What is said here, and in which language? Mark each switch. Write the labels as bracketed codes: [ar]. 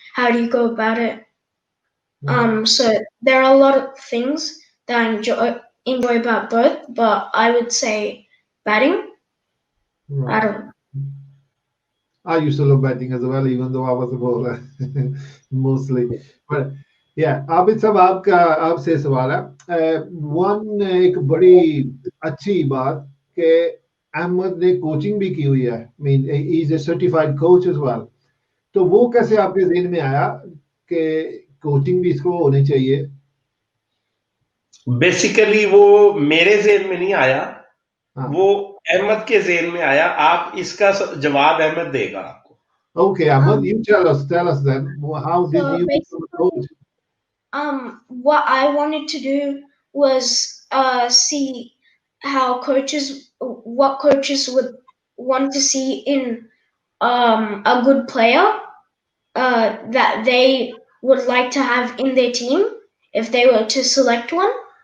[en] How do you go about it? So there are a lot of things that I enjoy about both, but I would say batting. I don't. I used to love batting as well, even though I was a bowler mostly. But yeah, [hi] Abid साहब आपका आपसे सवाल है one एक बड़ी अच्छी बात कि अहमद ने कोचिंग भी की हुई है [en] mean he is a certified coach as well [hi] तो वो कैसे आपके ज़हन में आया कि कोचिंग भी इसको होनी चाहिए बेसिकली वो मेरे ज़हन में नहीं आया वो अहमद के ज़हन में आया आप इसका जवाब अहमद देगा आपको [en] Okay, Ahmad, you tell us then how did So you become a coach? What I wanted to do was see how what coaches would want to see in a good player that they would like to have in their team if they were to select one.